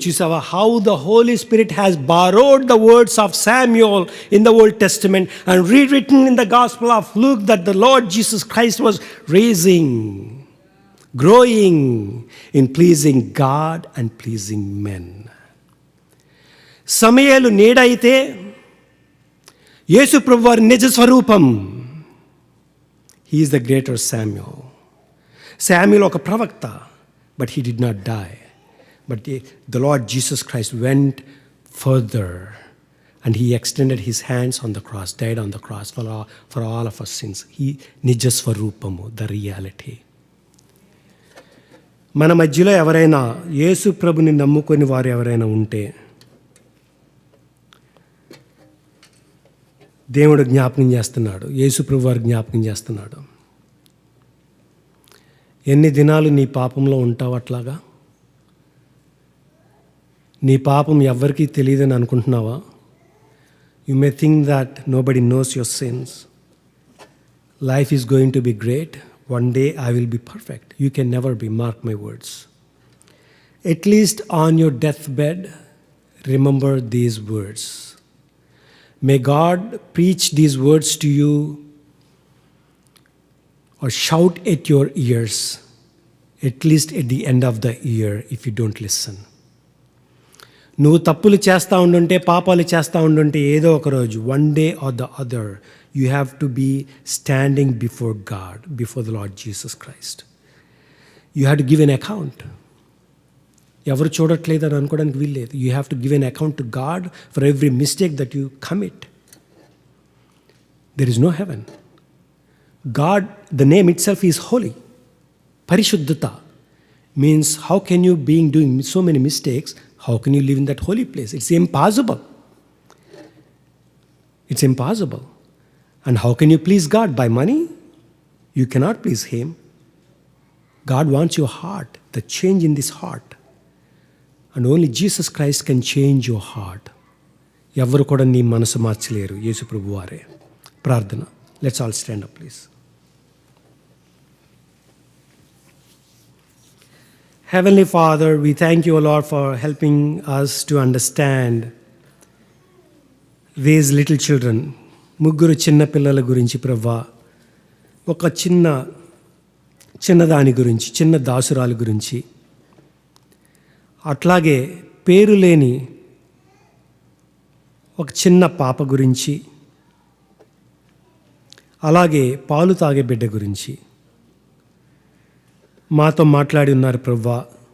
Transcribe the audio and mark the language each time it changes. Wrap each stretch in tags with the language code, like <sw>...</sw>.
<en>చూసావా how the holy spirit has borrowed the words of Samuel in the old testament and rewritten in the gospel of Luke that the lord Jesus Christ was raising, growing in pleasing God and pleasing men.</en> <te>సమయలు నీడైతే యేసు ప్రభువు వారి నిజ స్వరూపం.</te> <en>He is the greater Samuel.</en> <te>Samuel ఒక ప్రవక్త,</te> <en>but he did not die. But the Lord Jesus Christ went further and he extended his hands on the cross, died on the cross for all of our sins. He nijasvarupamu, the reality.</en> <te>మన మధ్యలో ఎవరైనా యేసు ప్రభుని నమ్ముకొని వారు ఎవరైనా ఉంటే దేవుడు జ్ఞాపకం చేస్తున్నాడు, యేసు ప్రభు వారు జ్ఞాపకం చేస్తున్నాడు. ఎన్ని దినాలు నీ పాపంలో ఉంటావు అట్లాగా? నీ పాపం ఎవ్వరికీ తెలియదని అనుకుంటున్నావా?</te> <en>You may think that nobody knows your sins. Life is going to be great. One day I will be perfect. You can never be, mark my words. At least on your deathbed, remember these words. May God preach these words to you or shout at your ears, at least at the end of the year if you don't listen.</en> <te>నువ్వు తప్పులు చేస్తూ ఉండుంటే, పాపాలు చేస్తూ ఉండుంటే ఏదో ఒక రోజు,</te> <en>One day or the other, you have to be standing before God, before the lord Jesus Christ. You have to give an account.</en> <te>ఎవరు చూడట్లేదు అని అనుకోవడానికి వీల్లేదు.</te> <en>You have to give an account to God for every mistake that you commit. There is no heaven. God, the name itself is holy. పరిశుద్ధత means how can you, being doing so many mistakes, how can you live in that holy place? It's impossible. It's impossible. And how can you please God? By money? You cannot please Him. God wants your heart, the change in this heart. And only Jesus Christ can change your heart.</en> <te>ఎవరు కూడా నీ మనసు మార్చలేరు, యేసు ప్రభు వారే. ప్రార్థన.</te> <en>Let's all stand up, please. Heavenly Father, we thank you, O Lord, for helping us to understand these little children.</en> <te>ముగ్గురు చిన్న పిల్లల గురించి ప్రభువా, ఒక చిన్నదాని గురించి, చిన్న దాసురాలు గురించి, అట్లాగే పేరు లేని ఒక చిన్న పాప గురించి, అలాగే పాలు తాగే బిడ్డ గురించి మాతో మాట్లాడి ఉన్నారు ప్రభువా.</te>